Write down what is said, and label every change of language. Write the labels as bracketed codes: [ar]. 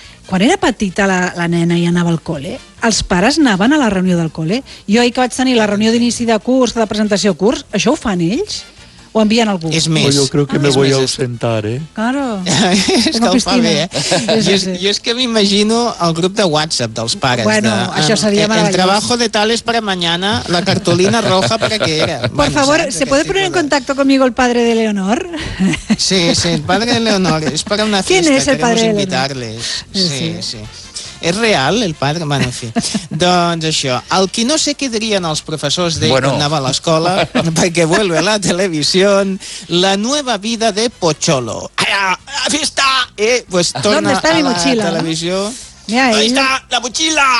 [ca] Quan era petita la nena i anava al col·le, els pares anaven a la reunió del col·le? Jo ahir que vaig tenir la reunió d'inici de curs, de presentació de curs, això ho fan ells? O envien algú? És més. Jo crec que [es] me voy a ausentar, eh? Claro. [ca] És que ho fa bé, eh? Jo és que m'imagino el grup de WhatsApp dels pares. Bueno, això seria meravellós. [es] El trabajo de tales para mañana, la cartulina roja, ¿para qué era? Por favor, ¿se puede poner en contacto conmigo el padre de Leonor? Sí, sí, el padre de Leonor. [ca] És per una festa. [es] ¿Quién es el padre de Leonor? Queremos invitarles. Sí, sí. ¿Es real el padre? Bueno, [ca] en fi. Doncs això. El que no sé què dirien els professors d'ell quan anava a l'escola, perquè [es] vuelve [ca] la televisió, [es] la nueva vida de Pocholo. ¡Ah, fiesta! Pues [ca] torna a la televisió. [es] Mira, ahí está, la mochila.